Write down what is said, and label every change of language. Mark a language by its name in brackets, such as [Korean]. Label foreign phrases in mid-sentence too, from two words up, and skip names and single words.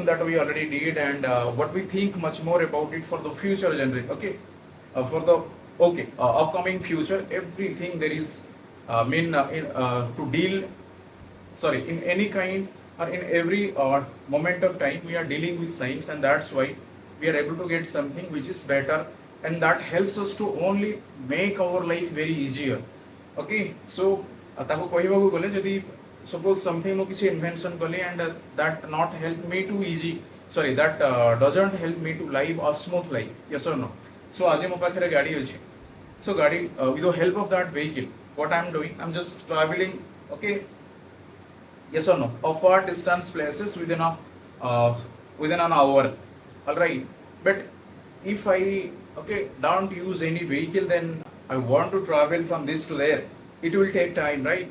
[English] that we already did, and what we think much more about it for the future generation, okay, for the okay upcoming future, everything there is to deal, sorry, in any kind or in every moment of time we are dealing with science, and that's why we are able to get something which is better, and that helps us to only make our life very easier. Okay, so [Odia] ତାକୁ କହିବାକୁ ଗଲେ ଯଦି [English] suppose something [Odia] ମୁଁ କିଛି invention କଲି, [English] and that not help me to easy, sorry, that doesn't help me to live a smooth life. Yes or no? So आज [Odia] ମୋ ପାଖରେ ଗାଡ଼ି ଅଛି, [English] so ଗାଡ଼ି with the help of that vehicle, what I'm doing, I'm just traveling, okay, yes or no, of far distance places within an hour. All right, but if I, okay, don't use any vehicle, then I want to travel from this to there, it will take time, right?